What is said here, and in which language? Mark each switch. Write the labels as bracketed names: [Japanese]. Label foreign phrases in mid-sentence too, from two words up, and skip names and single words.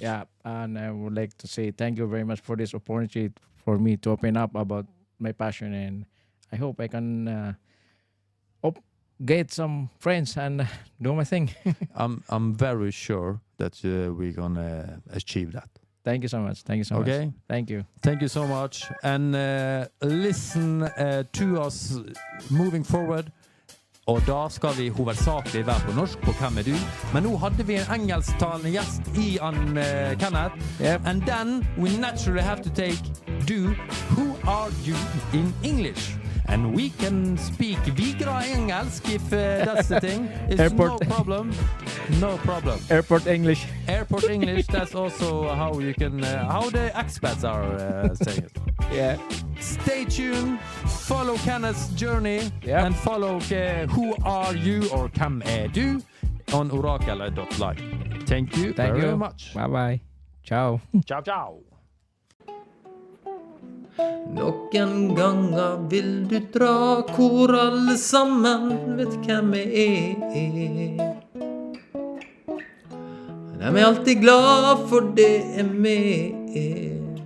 [English] Yeah, and I would like to say thank you very much for this opportunity for me to open up about my passion, and I hope I can get some friends and do my thing. I'm very sure that we're gonna achieve that. Thank you so much. Thank you so much. Okay. Thank you. Thank you so much. And listen to us moving forward. [Norwegian] Og da skal vi hovedsakelig være på norsk på Hvem er du? Men nå hadde vi en engelsktalende gjest i Kenneth. [English] Yep. And then we naturally have to take who are you in English? And we can speak Vigra engelsk if that's the thing. It's no problem. No problem. Airport English. Airport English, that's also how you can, how the expats are saying it. Yeah. Stay tuned, follow Kenneth's journey, Yep. and follow who are you or Hvem er du on orakel.live. Thank you very much. Bye bye. Ciao. [Italian] Ciao, ciao. [Norwegian] Noen ganger vil du dra hvor alle sammen vet hvem jeg er. De er alltid glad for det jeg med.